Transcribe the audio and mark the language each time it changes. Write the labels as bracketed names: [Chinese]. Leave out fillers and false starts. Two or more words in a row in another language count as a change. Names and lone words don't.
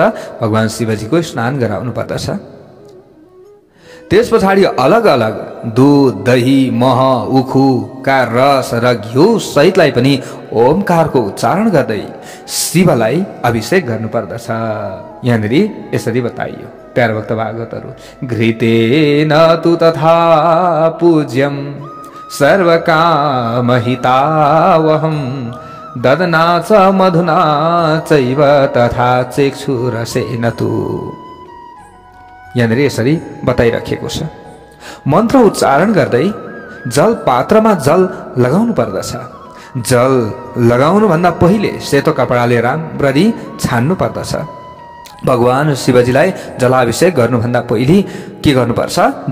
[Nepali] भगवान शिवजीको स्नान गराउनु पर्दछ। त्यस पछाडि अलग अलग दुध, दही, मह, उखुका रस र घिउ सहितलाई पनि ओमकारको उच्चारण गर्दै शिवलाई अभिषेक गर्नुपर्दछ। यहाँनिर यसरी बताइयो। प्यारा भक्त भागवतहरू, [Sanskrit] घृतेन तु तथा पूज्यम सर्वकामहितावहं ददना च मधुना चैव तथा चेक्षुरसेन तु। [Nepali] यहाँनिर यसरी बताइराखेको छ। मन्त्र उच्चारण गर्दै जल पात्रमा जल लगाउनु पर्दछ। जल लगाउनु भन्दा पहिले सेतो कपडाले राम्ररी छान्नु पर्दछ। भगवान शिवजीलाई जलाभिषेक गर्नुभन्दा पहिले के गर्नुपर्छ?